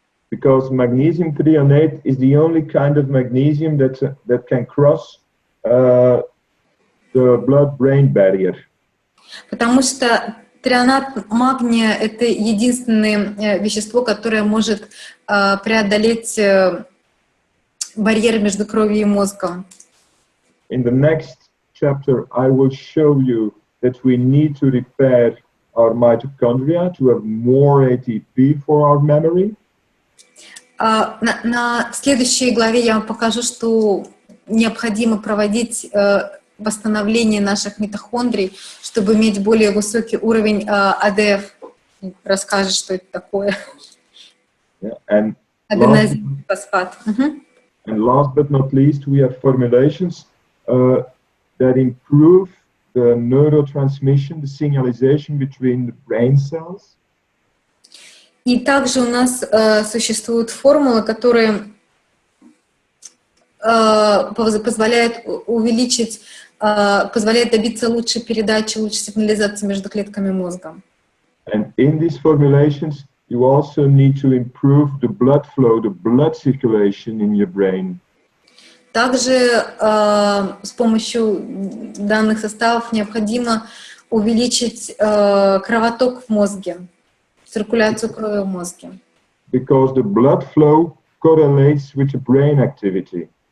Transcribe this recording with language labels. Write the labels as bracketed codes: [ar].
[en] Because magnesium threonate is the only kind of magnesium that can cross the blood-brain barrier. [ru] Потому что трионат магния — это единственное вещество, которое может преодолеть барьер между кровью и мозгом. [en] In the next chapter, I will show you that we need to repair our mitochondria to have more ATP for our memory. [ru] В следующей главе я вам покажу, что необходимо проводить восстановление наших митохондрий, чтобы иметь более высокий уровень АДФ. Расскажешь, что это такое. Аденозин фосфат. [en] And last but not least, we have formulations that improve the neurotransmission, the signalization between the brain cells. [ru] И также у нас существуют формулы, которые позволяют увеличить, позволяют добиться лучшей передачи, лучшей сигнализации между клетками мозга. [en] And in these formulations, you also need to improve the blood flow, the blood circulation in your brain. [ru] Также с помощью данных составов необходимо увеличить кровоток в мозге, циркуляцию крови в мозге. [en] Because the blood flow correlates with the brain activity.